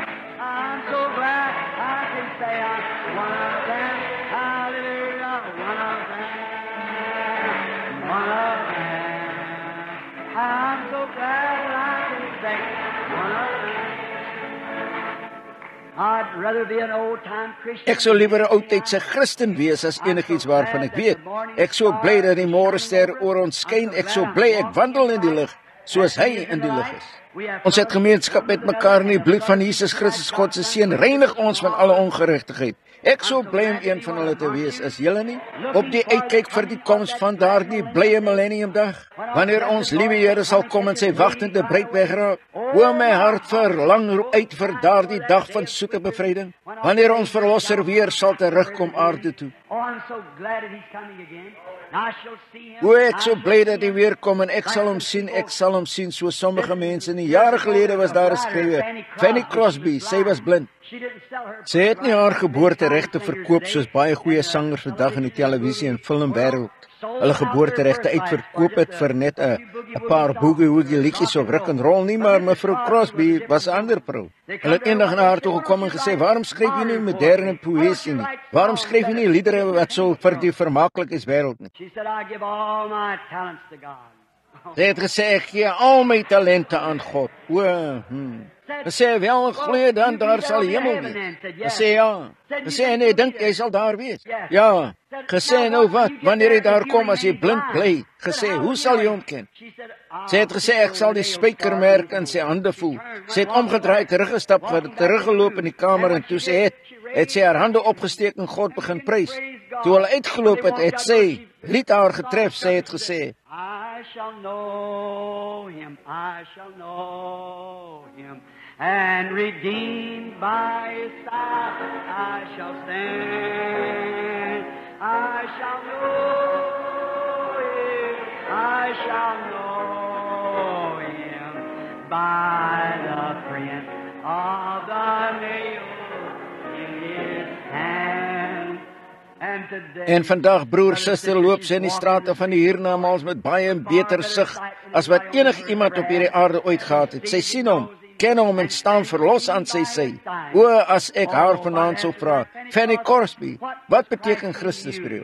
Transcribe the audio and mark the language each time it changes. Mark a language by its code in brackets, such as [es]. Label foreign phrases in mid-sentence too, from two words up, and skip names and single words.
[en] I'm so glad I can say I'm one of them. Hallelujah, one of them. One of them. I'm so glad that I can say one of them. I'd rather be an old-time Christian. [af] Ek sou liewer 'n oudtydse Christen wees as enigiets waarvan ek weet. Ek sou bly dat die môrester oor ons skyn. Ek sou bly ek wandel in die lig soos hy in die lig is. Ons het gemeenskap met mekaar in die bloed van Jesus Christus, God se seun, reinig ons van alle ongeregtigheid. Ek sou bly om een van hulle te wees, is julle nie? Op die uitkyk vir die koms van daardie blye millenniumdag, wanneer ons liewe Here sal kom en sy wagtende bruid wegraak. O, my hart verlang uit vir daardie dag van soete bevryding, wanneer ons verlosser weer sal terugkom aarde toe. [en] Oh, I'm so glad that He's coming again. I shall see Him. [af] O, ek so bly dat hy weer kom en ek sal hom sien, so sommige mense nie. Jare gelede was daar 'n skrywer, Fanny Crosby, sy was blind. [en] She didn't sell her. [af] Sy het nie haar geboorteregte verkoop soos baie goeie sangers vandag in die televisie en filmwêreld hulle geboorteregte uitverkoop het vir net 'n paar boogie-woogie liedjies of [en] rock and roll [af] nie, maar mevrou Crosby was 'n ander vrou. Hulle het eendag na haar toe gekom en gesê, "Waarom skryf jy nie moderne poësie nie? Waarom skryf jy nie liedere wat so vir die vermaaklikheidswêreld nie?" [en] She said, "I give all my talents to God." [af] Sy het gesê, ek gee al my talente aan God. Gesê, wel, glo dan, daar sal hemel wees. Gesê, ja. Gesê, nee, dink jy sal daar wees? Ja. Gesê, nou wat, wanneer jy daar kom, as jy blind bly. Gesê, hoe sal jy hom ken? Sy het gesê, ek sal die spykermerk in sy hande voel. Sy het omgedraai, teruggestap, teruggeloop in die kamer, en toe sy het sy haar hande opgesteek en God begin prys. Toe hulle uitgeloop het sy lied haar getref, sy het gesê, [en] I shall know him, and redeemed by his side I shall stand. I shall know him by the print of the nail in his hand. [af] En vandag, broer, suster, loop sy in die strate van die hiernamaals met baie beter sig as wat enig iemand op hierdie aarde ooit gehad het. Sy sien hom, ken hom en staan verlos aan sy sy. O, as ek haar vanaand sou vra, Fanny Crosby, wat beteken Christus vir jou?